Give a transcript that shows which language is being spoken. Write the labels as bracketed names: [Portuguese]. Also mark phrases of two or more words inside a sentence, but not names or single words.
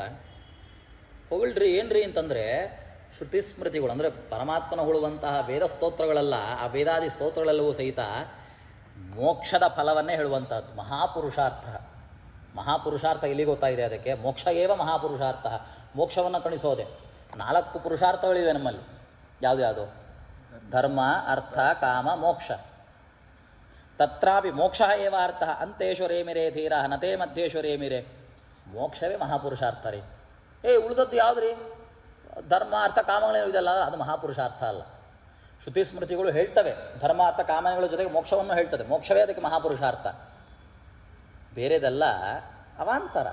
[Kannada] ಹೊಗಳ್ರಿ ಏನ್ರಿ ಅಂತಂದರೆ, ಶ್ರುತಿ ಸ್ಮೃತಿಗಳು ಅಂದರೆ ಪರಮಾತ್ಮನ ಹೊಳುವಂತಹ ವೇದ ಸ್ತೋತ್ರಗಳೆಲ್ಲ, ಆ ವೇದಾದಿ ಸ್ತೋತ್ರಗಳೆಲ್ಲವೂ ಸಹಿತ ಮೋಕ್ಷದ ಫಲವನ್ನೇ ಹೇಳುವಂಥದ್ದು. ಮಹಾಪುರುಷಾರ್ಥ. ಮಹಾಪುರುಷಾರ್ಥ ಎಲ್ಲಿ ಗೊತ್ತಾಗಿದೆ? ಅದಕ್ಕೆ [Sanskrit] ಮೋಕ್ಷ ಏವ ಮಹಾಪುರುಷಾರ್ಥ. [Kannada] ಮೋಕ್ಷವನ್ನು ಕಣಿಸೋದೆ. 4 ಪುರುಷಾರ್ಥಗಳಿವೆ ನಮ್ಮಲ್ಲಿ. ಯಾವುದು? ಧರ್ಮ, ಅರ್ಥ, ಕಾಮ, [Sanskrit] ಮೋಕ್ಷ. ತತ್ರಾಪಿ ಮೋಕ್ಷ ಏವ ಅರ್ಥ ಅಂತೇಶ್ವರೇಮಿರೇ ಧೀರ ನತೇ ಮಧ್ಯೇಶ್ವರೇಮಿರೇ. [Kannada] ಮೋಕ್ಷವೇ ಮಹಾಪುರುಷಾರ್ಥ ರೀ. ಉಳಿದದ್ದು ಯಾವುದು ರೀ? ಧರ್ಮ, ಅರ್ಥ, ಕಾಮಗಳೇನು ಇದೆಲ್ಲ, ಅದು ಮಹಾಪುರುಷಾರ್ಥ ಅಲ್ಲ. ಶ್ರುತಿ ಸ್ಮೃತಿಗಳು ಹೇಳ್ತವೆ ಧರ್ಮ, ಅರ್ಥ, ಕಾಮನೆಗಳ ಜೊತೆಗೆ ಮೋಕ್ಷವನ್ನು ಹೇಳ್ತದೆ. ಮೋಕ್ಷವೇ ಅದಕ್ಕೆ ಮಹಾಪುರುಷಾರ್ಥ. ಬೇರೆದೆಲ್ಲ ಅವಾಂತರ.